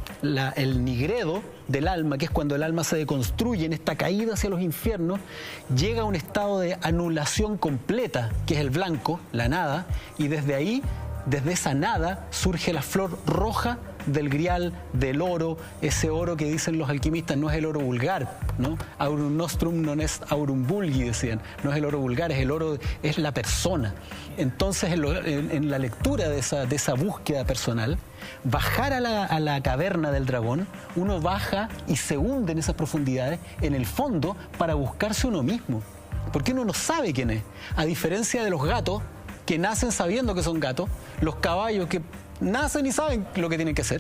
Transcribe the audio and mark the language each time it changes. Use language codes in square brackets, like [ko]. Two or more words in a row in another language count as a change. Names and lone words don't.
[es] El nigredo del alma, que es cuando el alma se deconstruye en esta caída hacia los infiernos, llega a un estado de anulación completa, que es el blanco, la nada, y desde ahí, desde esa nada, surge la flor roja del grial, del oro, ese oro que dicen los alquimistas no es el oro vulgar, ¿no? [la] Aurum nostrum non est aurum vulgi, [es] decían, no es el oro vulgar, es el oro, es la persona. Entonces, en la lectura de esa búsqueda personal, bajar a la caverna del dragón, uno baja y se hunde en esas profundidades, en el fondo, para buscarse uno mismo, porque uno no sabe quién es, a diferencia de los gatos, que nacen sabiendo que son gatos, los caballos que nacen y saben lo que tienen que hacer.